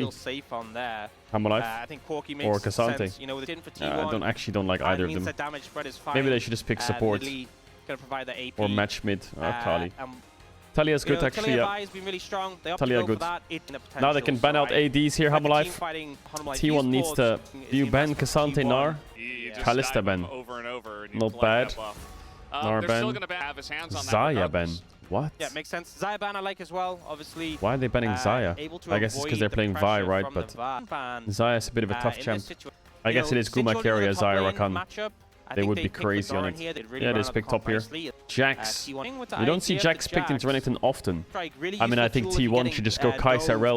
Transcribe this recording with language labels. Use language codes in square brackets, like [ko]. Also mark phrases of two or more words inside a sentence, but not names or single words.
[en] Hamalife. Or Cassante. I actually don't like either of them. Maybe they should just pick support. Or match mid. Kali. Talia's good actually, yeah. Talia good. Now they can ban out ADs here, Hamalife. T1 needs to... Do you ban Cassante Gnar? Kalista ban. Not bad. Gnar ban. Xayah ban. What? Yeah, makes sense. Xayah ban I like as well, obviously. Why are they banning Xayah? I guess it's because they're playing Vi, right? But Xayah is a bit of a tough champ. I guess it is Guma carry a Xayah Rakan. They would be crazy on it. Yeah, they just picked top here. Jax. You don't see Jax picked into Renekton often. I mean, I think T1 should just go Caedrel.